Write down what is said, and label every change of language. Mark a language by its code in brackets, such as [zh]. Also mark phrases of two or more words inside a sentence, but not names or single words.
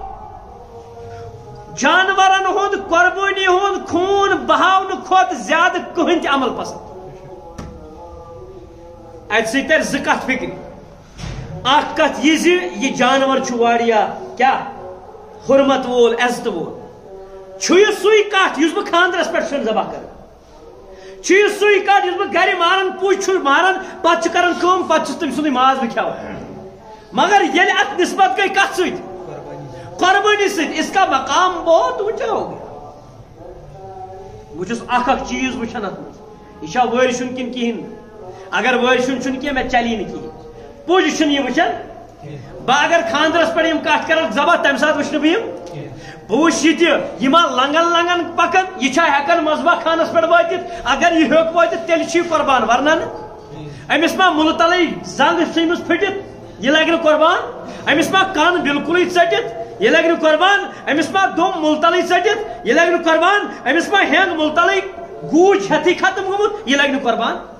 [ks] جانورن ہند قربانی ہند خون بہاون کھت زیادہ کہن تہ عمل پسند ات سی تر ز کت فکر اخ کت یہ جانور چھوڑیا کیا حرمت وول عزت وول چھُ سُے کت یُس بہٕ خاندرس پٮ۪ٹھ چھُس ذبح کران چھُ سُے کت یُس بہٕ گرِ ماران پُج چھُس ماران پتہٕ چھُ کران کٲم پتہٕ چھُس تٔمۍ سُنٛدُے ماز بہٕ کھٮ۪وان مگر ییٚلہِ اتھ نسبت گٔے کتھ سۭتۍ قربانی سۭتۍ [ur] اس کا مقام بہت اونچا ہو گیا [ks] بہٕ چھُس اکھ چیٖز وٕچھان اتھ منٛز یہِ چھا وٲرشُن کِنہٕ کِہیٖنۍ اگر وٲرشُن چھُنہٕ کینٛہہ مےٚ چلی نہٕ کِہیٖنۍ پُج چھُنہٕ یہِ وٕچھان بہٕ اگر خاندرس پٮ۪ٹھ یِم کتھ کران ذبح تمہِ ساتہٕ وٕچھنہٕ بہٕ یِم بہٕ وٕچھٕ یہِ تہِ یِما لنگن لنگن پکان یہِ چھا ہٮ۪کان مذبح خانس پٮ۪ٹھ وٲتِتھ اگر یہِ ہیوٚک وٲتِتھ تیٚلہِ چھُ یہِ قۄربان ورنہ نہٕ أمِس ما مُلہٕ تلے زنٛگ ژھٕنۍمٕژ پھٕٹِتھ یہِ لگہِ نہٕ قۄربان أمِس ما کن بِلکُلٕے ژٔٹِتھ یہِ لگہِ نہٕ قۄربان أمِس ما دُم مُلہٕ تلے ژٔٹِتھ یہِ لگہِ نہٕ قۄربان أمِس ما ہٮ۪نٛگ مُلہٕ تلے گوٗج ہٮ۪تھٕے ختم گوٚمُت یہِ لگہِ نہٕ قۄربان